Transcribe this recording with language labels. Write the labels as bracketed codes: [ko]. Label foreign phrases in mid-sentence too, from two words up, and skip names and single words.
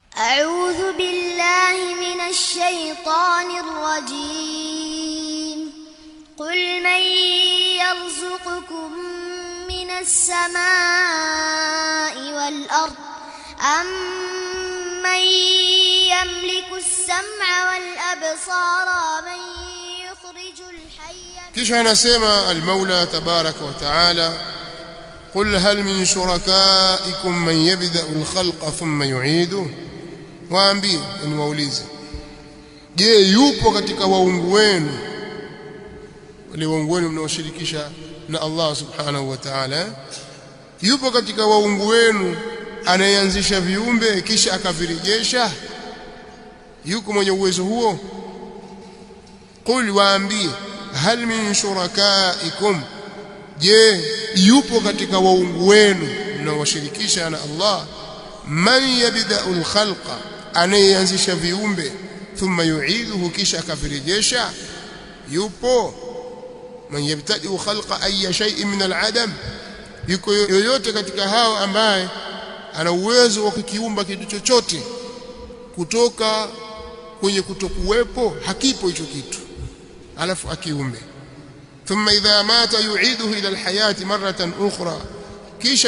[ar] أعوذ بالله من الشيطان الرجيم قل من يرزقكم من السماء والأرض أمن يملك السمع والأبصار من يخرج الحي [sw] kisha anasema [ar] المولى تبارك وتعالى قل هل من شركائكم من يبدأ الخلق ثم يعيده [sw] waambie ni waulize je yupo katika waungu wenu wale waungu wenu mnaoshirikisha na [ar] الله سبحانه وتعالى [sw] yupo katika waungu wenu anayeanzisha viumbe kisha akavirejesha yuko mwenye uwezo huo qul waambie [ar] هل من شركائكم [sw] je yupo katika waungu wenu mnaowashirikisha na Allah man [ar] يبدأ الخلق [sw] anayeanzisha viumbe [ar] ثم يعيده [sw] kisha akavirejesha yupo [ar] من يبتدئ خلق أي شيء من العدم [sw] yuko yoyote katika hao ambaye ana uwezo wa kukiumba kitu chochote kutoka kwenye kutokuwepo hakipo hicho kitu alafu akiumbe [ar] ثم إذا مات يعيده إلى الحياة مرة أخرى kisha